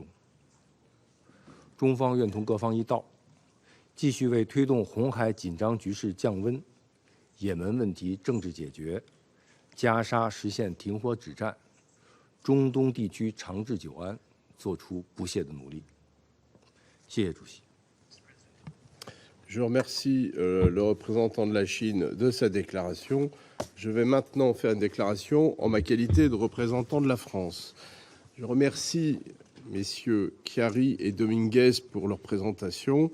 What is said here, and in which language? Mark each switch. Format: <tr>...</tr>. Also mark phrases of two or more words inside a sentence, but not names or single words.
<zh>中方愿同各方一道，继续为推动红海紧张局势降温、也门问题政治解决、加沙实现停火止战、中东地区长治久安做出不懈的努力。谢谢主席。</zh> <fr>Je remercie le représentant de la Chine de sa déclaration. Je vais maintenant faire une déclaration en ma qualité de représentant de la France. Je remercie messieurs Chiari et Dominguez pour leur présentation.</fr>